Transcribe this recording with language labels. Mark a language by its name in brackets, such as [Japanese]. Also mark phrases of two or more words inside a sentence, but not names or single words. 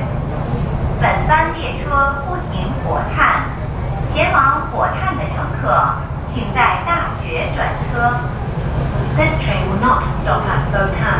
[Chinese] 本班列車不停火炭，前往火炭的乘客请在大学转车。 [English] This train will not stop at Botan.